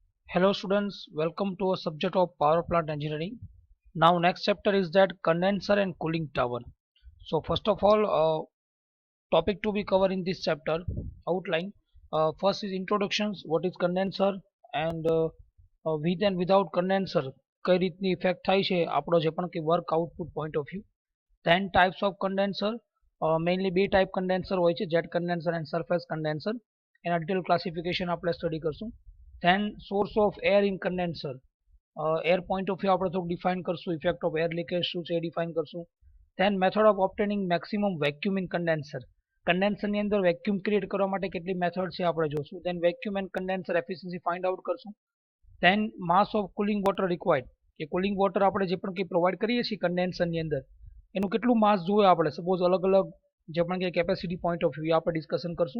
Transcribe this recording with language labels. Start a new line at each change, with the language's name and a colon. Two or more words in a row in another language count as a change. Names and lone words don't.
English: Hello students, welcome to a subject of power plant engineering. Now next chapter is that condenser and cooling tower. So first of all, topic to be covered in this chapter outline. First is introductions, what is condenser and with and without condenser
Gujarati: કઈ રીતની ઇફેક્ટ થાય છે આપણો જે પણ કે
English: work output point of view. Then types of condenser, mainly બે ટાઈપ condenser
Gujarati: હોય છે,
English: જેટ condenser and surface condenser.
Gujarati: એના
English: detail classification
Gujarati: આપણે સ્ટડી કરશું.
English: Then source of air in condenser, air point of view
Gujarati: આપણે થોડુંક ડિફાઇન કરશું,
English: effect of air leakage
Gujarati: શું છે એ ડિફાઇન કરશું.
English: then method of obtaining maximum vacuum in condenser,
Gujarati: કન્ડેન્સરની અંદર
English: vacuum create
Gujarati: કરવા માટે કેટલી મેથડ છે આપણે જોશું.
English: then vacuum and condenser efficiency find out
Gujarati: કરશું.
English: then mass of cooling water required,
Gujarati: કે
English: cooling water
Gujarati: આપણે જે પણ કંઈ પ્રોવાઈડ કરીએ છીએ કન્ડેન્સરની અંદર એનું કેટલું માસ જોઈએ આપણે, સપોઝ અલગ અલગ જે પણ કે
English: capacity point of view
Gujarati: આપણે ડિસ્કશન કરશું.